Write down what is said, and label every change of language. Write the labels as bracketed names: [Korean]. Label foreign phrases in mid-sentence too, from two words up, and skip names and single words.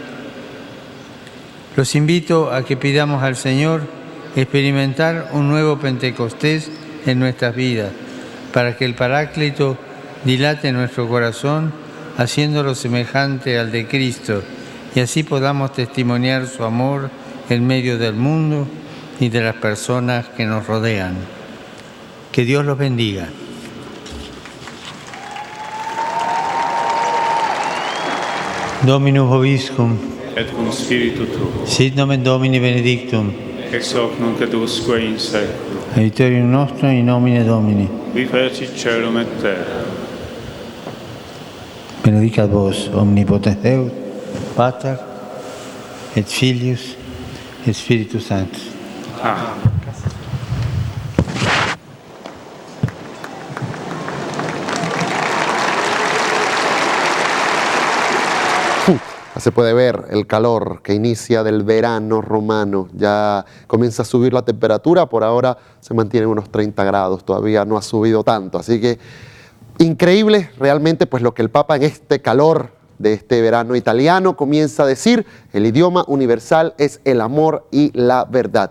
[Spanish] Los invito a que pidamos al Señor experimentar un nuevo Pentecostés en nuestras vidas, para que el Paráclito dilate nuestro corazón, haciéndolo semejante al de Cristo, y así podamos testimoniar su amor en medio del mundo y de las personas que nos rodean. Que Dios los bendiga. [Latin] Dominus vobiscum. Et cum spiritu tuo. Sit nomen Domini benedictum. Ex hoc nunc et usque in saeculum. Aiuterium nostrum in nomine Domini. Qui fecit caelum et terra. Benedicat vos omnipotens Deus, Pater et Filius et Spiritus Sanctus. Amen. [Spanish] Se puede ver el calor que inicia del verano romano, ya comienza a subir la temperatura, por ahora se mantiene unos 30 grados, todavía no ha subido tanto, así que increíble realmente pues lo que el Papa en este calor de este verano italiano comienza a decir: el idioma universal es el amor y la verdad.